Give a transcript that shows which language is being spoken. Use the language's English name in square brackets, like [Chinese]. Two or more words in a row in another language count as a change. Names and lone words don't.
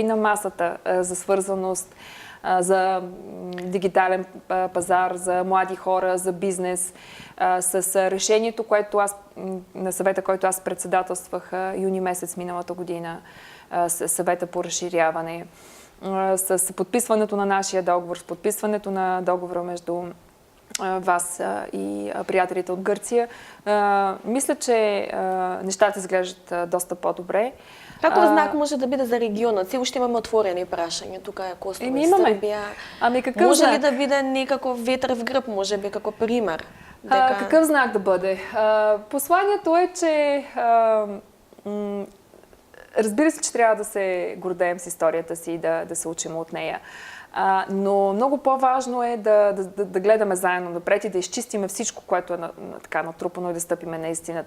[Bulgarian] на масата за свързаност, за дигитален пазар, за млади хора, за бизнес, с решението, на съвета, който аз председателствах юни месец миналата година, съвета по разширяване, с подписването на нашия договор, с подписването на договора между вас и приятелите от Гърция. Мисля, че нещата изглеждат доста по-добре. [Macedonian] Каков знак може да биде за регионот? Се уште имаме отворени прашања. Тука е Косово и Србија. Може ли да биде некаков ветер [Bulgarian] в гръб, [Macedonian] може би како пример? [Bulgarian] Какъв знак да бъде? Посланието е, че разбира се, че трябва да се гордеем с историята си и да се учим от нея. Но много по-важно е да гледаме заедно напред и да изчистиме всичко, което е натрупано и да стъпиме на истината.